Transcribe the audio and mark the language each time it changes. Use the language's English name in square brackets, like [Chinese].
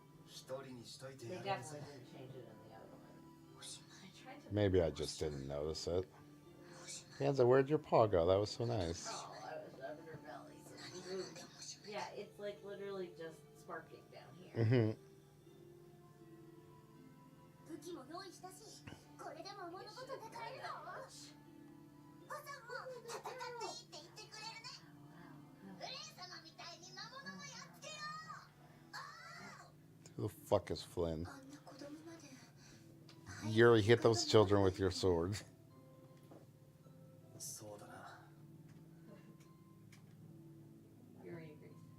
[Japanese] 一人にしといて [English] They [Japanese] やりなさい [English] definitely didn't change it in the other one. I tried to. Maybe I just didn't notice it. Panza, where'd your paw go? That was so nice. Oh, I was rubbing her belly. So yeah, it's like literally just sparking down here. Mm-hmm. [Japanese] 武器も用意したし、これで魔物ごとで帰るぞ。おさんも戦っていいって言ってくれるね。グレイ様みたいに魔物もやっつけよう。 [English] Who the fuck is Flynn? [Japanese] あんな子供まで。 [English] Yuri, hit those children with your sword. [Japanese] そうだな [English] Yuri agrees.